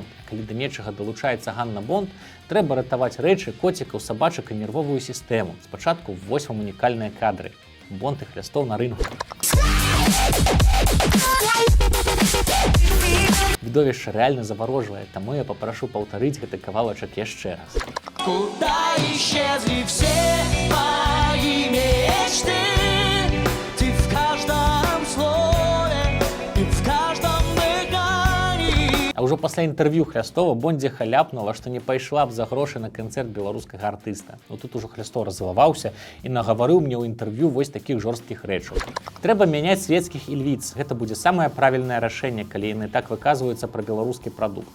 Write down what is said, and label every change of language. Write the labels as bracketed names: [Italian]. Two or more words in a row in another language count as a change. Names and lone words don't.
[Belarusian] Калі да нечага далучаецца Ганна Бонд, трэба ратаваць рэчы, коцікаў, сабачак і нервовую сістэму. Спачатку вось вам унікальныя кадры. Бонд і Хлястоў на рынгу. Відовішча рэальна заварожвае, таму я папрашу паўтарыць гэты кавалачак яшчэ раз. [Russian] Куда исчезли все мои мечты? Ты в каждом слове, ты в каждом дыхании. [Belarusian] А ў ўжо пасля інтэрв'ю Хлястова Бондзіха ляпнула, што не пайшла б за грошы на канцэрт беларускага артыста. Ну тут ужо Хлястов раззлаваўся і нагаварыў мне ў інтэрв'ю вось такіх жорсткіх рэчаў. Трэба мяняць свецкіх ільвіц. Гэта будзе самае правільнае рашэнне, калі яны так выказваюцца пра беларускі прадукт.